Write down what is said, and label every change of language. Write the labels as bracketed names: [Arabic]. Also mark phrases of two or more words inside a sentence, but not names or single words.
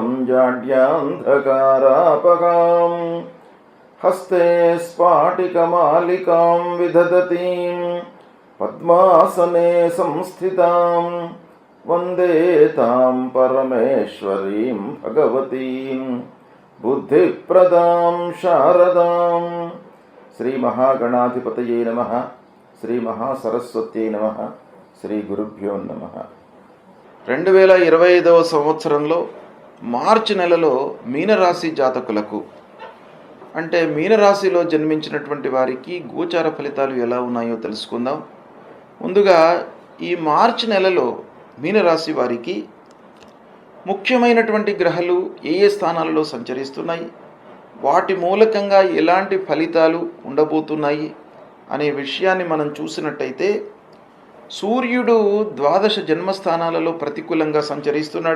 [Sanskrit] जाड्यान्धकारापगां हस्ते स्फाटिकमालिकां विदधतीं पद्मासने संस्थितां वन्दे तां परमेश्वरीं भगवतीं बुद्धिप्रदां शारदां। श्री महागणाधिपतये नमः। श्री महासरस्वत्यै नमः। శ్రీ గురుభ్యో నమః. [Telugu] 2025వ సంవత్సరంలో మార్చి నెలలో మీనరాశి జాతకులకు అంటే మీనరాశిలో జన్మించినటువంటి వారికి గోచార ఫలితాలు ఎలా ఉన్నాయో తెలుసుకుందాం. ముందుగా ఈ మార్చి నెలలో మీనరాశి వారికి ముఖ్యమైనటువంటి గ్రహాలు ఏ ఏ స్థానాలలో సంచరిస్తున్నాయి, వాటి మూలకంగా ఎలాంటి ఫలితాలు ఉండబోతున్నాయి అనే విషయాన్ని మనం చూసినట్టయితే, సూర్యుడు ద్వాదశ జన్మస్థానాలలో ప్రతికూలంగా సంచరిస్తున్నాడు.